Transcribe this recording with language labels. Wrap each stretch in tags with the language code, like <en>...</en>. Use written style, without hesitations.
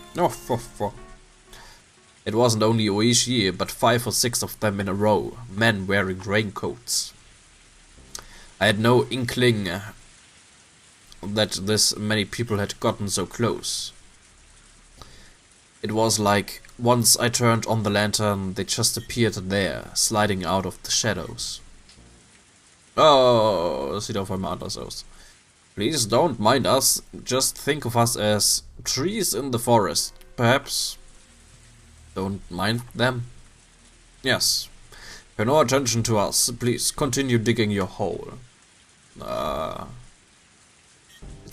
<en>No, It wasn't only Oishi, but 5 or 6 of them in a row, men wearing raincoats. I had no inkling that this many people had gotten so close. It was like, once I turned on the lantern, they just appeared there, sliding out of the shadows.</en> <de>Oh, das sieht auf einmal anders aus.</de> <en>Please don't mind us, just think of us as trees in the forest, perhaps. Don't mind them? Yes. Pay no attention to us, please continue digging your hole. It's</en>